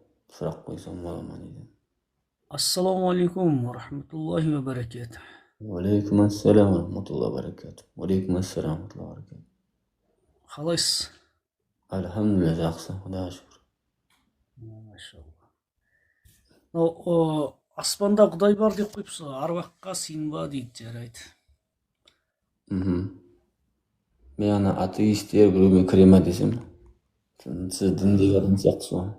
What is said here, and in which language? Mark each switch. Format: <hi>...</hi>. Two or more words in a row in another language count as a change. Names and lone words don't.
<kk>Сұрақ қойсам бола ма дейді.</kk> <ar>السلام عليكم ورحمة الله وبركاته. وعليكم السلام ورحمة الله وبركاته. وعليكم السلام ورحمة الله وبركاته.</ar> <kk>Қалайсыз? Альхамдулилля, жақсы, Құдайға шүкір. Машалла. Аспанда Құдай бар деп қойыпсыз, аруаққа сыйынба дейді, жарайды. Мен ана атеисттер біреумен кіре ма десем, сіз діндегі адам сияқтысыз ғой.</kk>